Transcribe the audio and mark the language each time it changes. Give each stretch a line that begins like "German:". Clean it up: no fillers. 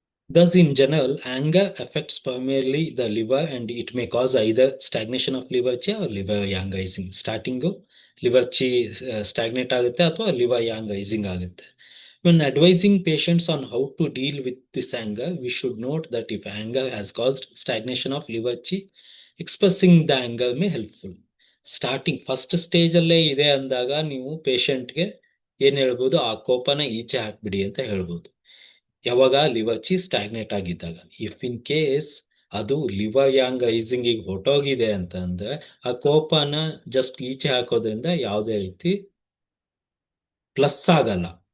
English: Thus, in general, anger affects primarily the liver, and it may cause either stagnation of liver chi or liver yangizing. Starting
Kannada: liver ಚಿ ಸ್ಟಾಗ್ನೇಟ್ ಆಗುತ್ತೆ ಅಥವಾ liver Yang icing ಆಗುತ್ತೆ.
English: When advising patients on how to deal with this anger, we should note that if anger has caused stagnation of liver chi, expressing the anger may helpful.
Kannada: Starting first stage ಅಲ್ಲೇ ಇದೆ ಅಂದಾಗ ನೀವು ಪೇಷಂಟ್ಗೆ ಏನ್ ಹೇಳ್ಬೋದು, ಆ ಕೋಪನ ಈಚೆ ಹಾಕ್ಬಿಡಿ ಅಂತ ಹೇಳ್ಬೋದು. ಯಾವಾಗ ಲಿವರ್ ಚಿ ಸ್ಟಾಗ್ನೇಟ್ ಆಗಿದ್ದಾಗ.
English: if in case
Kannada: ಅದು ಲಿವರ್ ಯಾಂಗ್ ಐಸಿಂಗ್ ಹೊಟ್ಟೋಗಿದೆ ಅಂತ ಅಂದ್ರೆ ಆ ಕೋಪನ ಜಸ್ಟ್ ಈಚೆ ಹಾಕೋದ್ರಿಂದ ಯಾವುದೇ ರೀತಿ ಪ್ಲಸ್ ಆಗಲ್ಲ.